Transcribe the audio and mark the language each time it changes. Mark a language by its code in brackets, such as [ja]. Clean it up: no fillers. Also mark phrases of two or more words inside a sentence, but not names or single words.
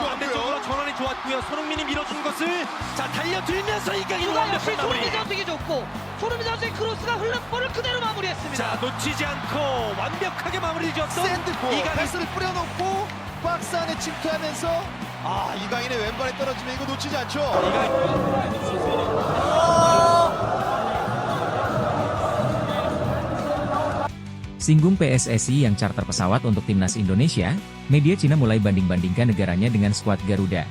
[ko] 반대쪽으로 전환이 좋았고요. 손흥민이 밀어준 것을 자 달려들면서 이강인 완벽한 마무리. 손흥민 선수에게 줬고 손흥민 선수의 크로스가 흘른 볼을 그대로 마무리했습니다. 자 놓치지 않고 완벽하게 마무리 지었던 샌드볼 이강인. 패스를 뿌려놓고 박스 안에 침투하면서 이강인의 왼발에 떨어지면 이거 놓치지 않죠. [id] Singgung PSSI yang charter pesawat untuk timnas Indonesia, media Cina mulai banding-bandingkan negaranya dengan skuad Garuda.